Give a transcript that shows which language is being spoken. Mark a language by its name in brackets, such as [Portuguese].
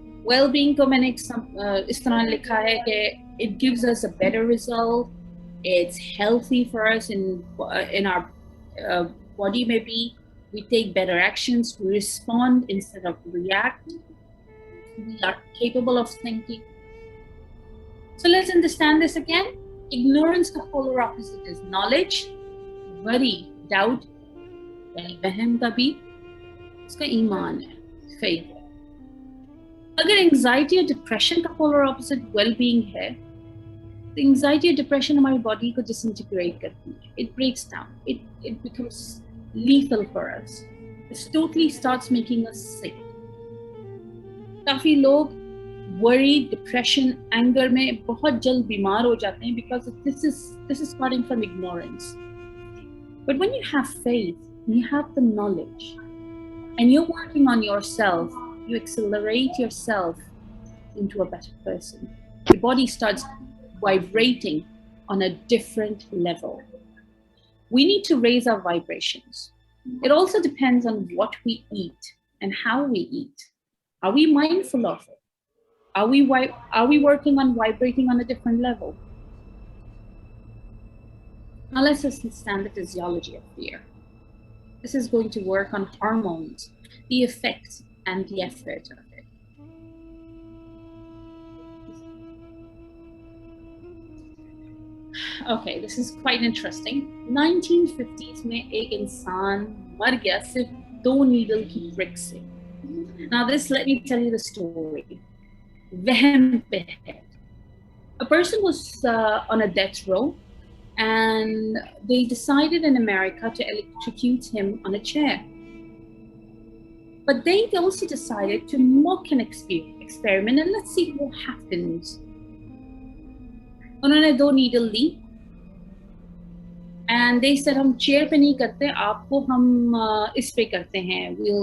[English] Well-being [Hindi] को मैंने इस तरह लिखा है कि [English] it gives us a better result, it's healthy for us in our body. Maybe we take better actions, we respond instead of react, we are capable of thinking. So let's understand this again. Ignorance का polar opposite is knowledge. [Hindi] Worry, doubt, वहम का भी इसका ईमान है, faith है. अगर anxiety और depression का पोलर ऑपोजिट वेल-बीइंग है, तो एंजाइटी और डिप्रेशन हमारी बॉडी को डिसइंटीग्रेट करती है. [English] It breaks down, it becomes lethal for us. It totally starts making us sick. [Hindi] काफी लोग वरी, डिप्रेशन, एंगर में बहुत जल्द बीमार हो जाते हैं [English] Because this is starting from ignorance. But when you have faith, you have the knowledge and you're working on yourself, you accelerate yourself into a better person. Your body starts vibrating on a different level. We need to raise our vibrations. It also depends on what we eat and how we eat. Are we mindful of it? Are we working on vibrating on a different level? Now let's understand the physiology of fear. This is going to work on hormones, the effects and the effort of it. Okay, this is quite interesting. [Hindi] 1950s में एक इंसान मर गया सिर्फ 2 needle की prick से. [English] Now this, let me tell you the story. [Hindi] वहम पे है. [English] A person was on a death row, and they decided in America to electrocute him on a chair. But they also decided to mock an experiment and let's see what happens. [Hindi] उन्होंने 2 needle Lee [English] and they said [Hindi] हम chair पे नहीं करते, आपको हम इस पे करते हैं.